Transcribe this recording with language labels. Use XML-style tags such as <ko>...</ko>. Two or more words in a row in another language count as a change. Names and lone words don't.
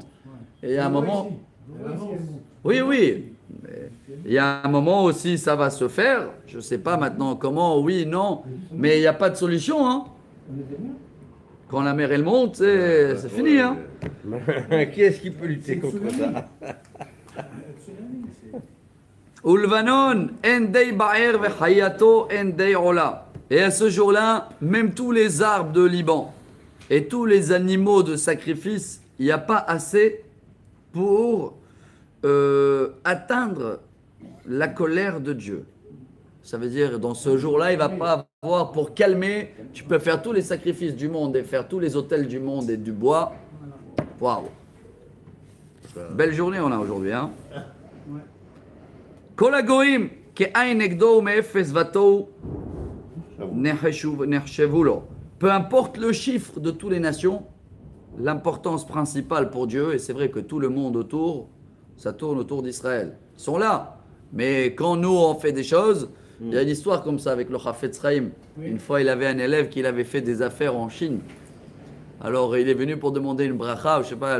<fr>Et il y a un moment... Oui, oui. Mais il y a un moment aussi, ça va se faire. Je ne sais pas maintenant comment, oui, non. Mais il n'y a pas de solution. Hein. Quand la mer, elle monte, c'est fini. Hein. Qui est-ce qui peut lutter contre ça?</fr> <he>ולבנון אין די בער וחיתו אין די עולה.</he> <fr>Et à ce jour-là, même tous les arbres de Liban et tous les animaux de sacrifice, il n'y a pas assez pour atteindre la colère de Dieu. Ça veut dire, dans ce jour-là, il ne va pas avoir pour calmer. Tu peux faire tous les sacrifices du monde et faire tous les autels du monde et du bois. Waouh! Belle journée on a aujourd'hui, hein?</fr> <he>כל הגוים כאין נגדו מאפס ותהו נחשבו לו.</he> <fr>Peu importe le chiffre de toutes les nations, l'importance principale pour Dieu, et c'est vrai que tout le monde autour, ça tourne autour d'Israël. Ils sont là. Mais quand nous, on fait des choses, il y a une histoire comme ça avec le Chafetz Chaim. Une fois, il avait un élève qui avait fait des affaires en Chine. Alors, il est venu pour demander une bracha, je sais pas.</fr>